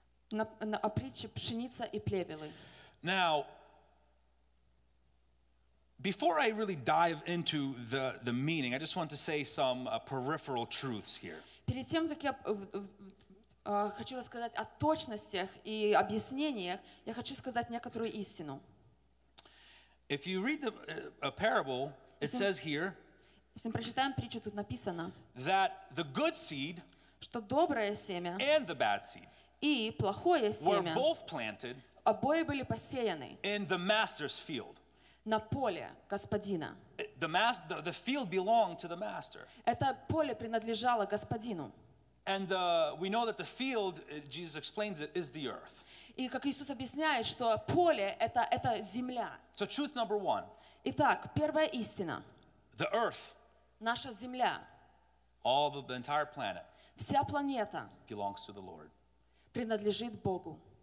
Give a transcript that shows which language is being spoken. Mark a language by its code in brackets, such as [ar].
[ru] На притче пшеница и плевелы. [en] Now, before I really dive into the meaning, I just want to say some peripheral truths here. [ru] Перед тем, как я хочу рассказать о точностях и объяснениях, я хочу сказать некоторую истину. [en] If you read the parable, it says here. [ru] Если мы прочитаем притчу, тут написано. [en] That the good seed. [ru] Что доброе семя. [en] And the bad seed. [ru] И плохое семя [en] were both planted [ru] обои были посеяны [en] in the master's field. [ru] на поле господина. [en] The field belonged to the master. [ru] Это поле принадлежало господину. [en] And we know that the field, Jesus explains it, is the earth. [ru] И как Иисус объясняет, что поле это земля. [en] So truth number one. [ru] Итак, первая истина. [en] The earth. [ru] Наша земля. [en] All the entire planet. [ru] Вся планета. [en] Belongs to the Lord. [ru] Принадлежит Богу.